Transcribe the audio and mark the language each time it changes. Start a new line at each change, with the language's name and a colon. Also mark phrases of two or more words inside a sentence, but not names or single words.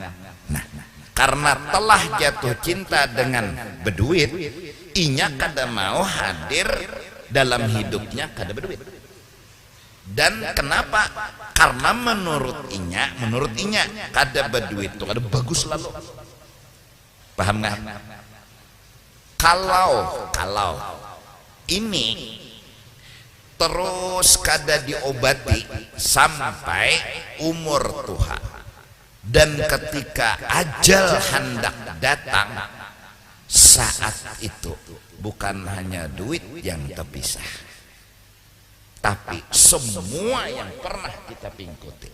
Banjar: Nah, karena telah jatuh cinta dengan berduit, inya kada mau hadir dalam hidupnya kada berduit. Dan kenapa? Karena menurut inya kada berduit itu kada bagus lalu.
Indonesian: Paham nggak? Kalau ini terus kada diobati sampai umur tua, dan ketika ajal hendak datang, saat itu bukan hanya duit yang terpisah, tapi semua yang pernah kita pingkuti.